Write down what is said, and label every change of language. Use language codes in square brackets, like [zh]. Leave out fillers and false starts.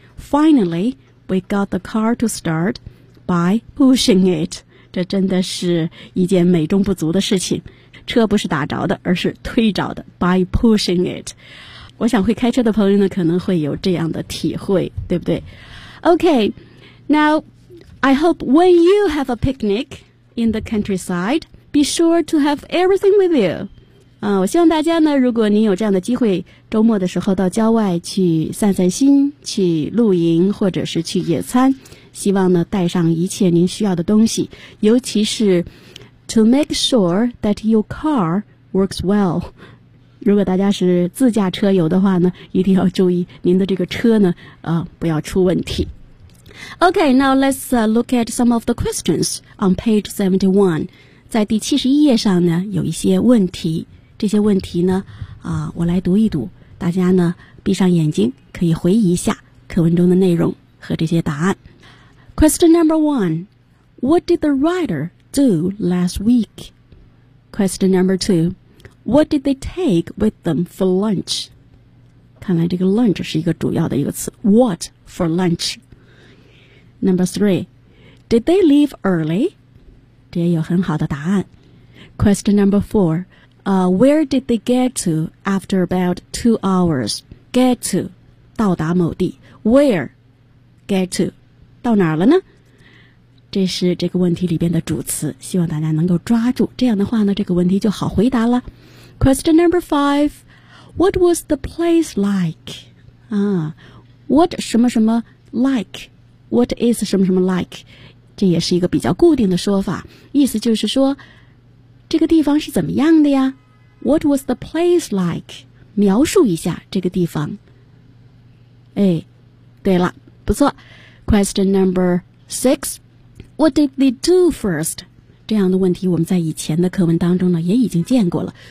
[en] Finally, we got the car to start by pushing it. [zh] 这真的是一件美中不足的事情。车不是打着的，而是推着的 [en] by pushing it. [zh] 我想会开车的朋友呢，可能会有这样的体会，对不对？ [en] Okay, now, I hope when you have a picnic in the countryside, be sure to have everything with you. [zh] 我希望大家呢，如果您有这样的机会，周末的时候到郊外去散散心，去露营或者是去野餐，希望呢带上一切您需要的东西，尤其是 [en] to make sure that your car works well。 [zh] 如果大家是自驾车游的话呢，一定要注意您的这个车呢不要出问题。 [en] OK, now let's look at some of the questions on page 71。 [zh] 在第71页上呢有一些问题，这些问题呢我来读一读，大家呢闭上眼睛可以回忆一下课文中的内容和这些答案。 [en] Question number one, what did the writer do last week? Question number two, what did they take with them for lunch? [zh] 看来这个 lunch 是一个主要的一个词， [en] what for lunch? Number three, did they leave early? [zh] 这也有很好的答案。 [en] Question number fourwhere did they get to after about 2 hours? Get to, [zh] 到达某地。 [en] Where? Get to, [zh] 到哪儿了呢？这是这个问题里边的主词，希望大家能够抓住。这样的话呢，这个问题就好回答了。 [en] Question number five, what was the place like? What [zh] 什么什么 [en] like? What is 什么什么 like? [zh] 这也是一个比较固定的说法，意思就是说这个地方是怎么样的呀？ [en] What was the place like? [zh] 描述一下这个地方。哎，对了，不错。 [en] Question number six, What did they do first? [zh] 这样的问题我们在以前的课文当中呢也已经见过了。